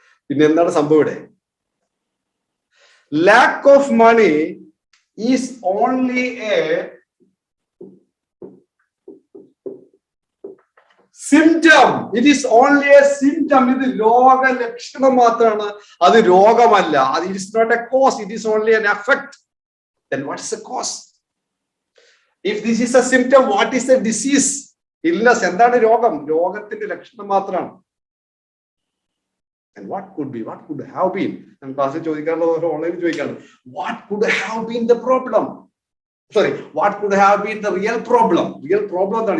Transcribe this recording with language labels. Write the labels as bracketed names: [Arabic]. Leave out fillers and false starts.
[Malayalam] പിന്നെ എന്താണ് സംഭവം ഇവിടെ? [English] lack of money is only a symptom. It is only a symptom. [Malayalam] ഇത് രോഗലക്ഷണം മാത്രമാണ്, അത് രോഗമല്ല. [English] It is not a cause, it is only an effect. Then what is the cause? If this is a symptom, what is the disease? Illness. [Malayalam] എന്താണ് രോഗം? രോഗത്തിന്റെ ലക്ഷണം മാത്രമാണ്. [English] And what could be, what could have been? [Malayalam] ഞാൻ ക്ലാസ്സിൽ ചോദിക്കാറുള്ളത് ഓൺലൈനിൽ ചോദിക്കാറുണ്ട്. [English] What could have been the problem? Sorry, what could have been the real problem? Real problem [Malayalam] എന്താണ്?